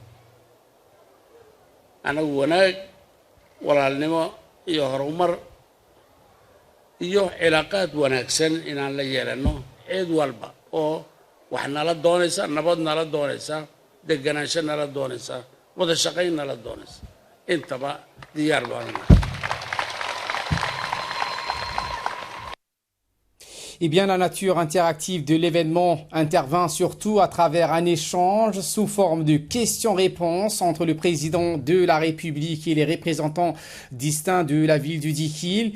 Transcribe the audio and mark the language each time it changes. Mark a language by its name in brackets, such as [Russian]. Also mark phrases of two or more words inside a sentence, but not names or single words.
[Somali] anagu wanaag walaalnimo iyo horumar iyo cilaaqaad wanaagsan inaan la yeelano cid walba oo wax nala doonaysa nabad nala doonaysa deganaansho nala doonaysa wada shaqayn nala doonaysa intaba diyaar baan nahay. [French] Eh bien, la nature interactive de l'événement intervint surtout à travers un échange sous forme de questions-réponses entre le président de la République et les représentants distincts de la ville du Dikil.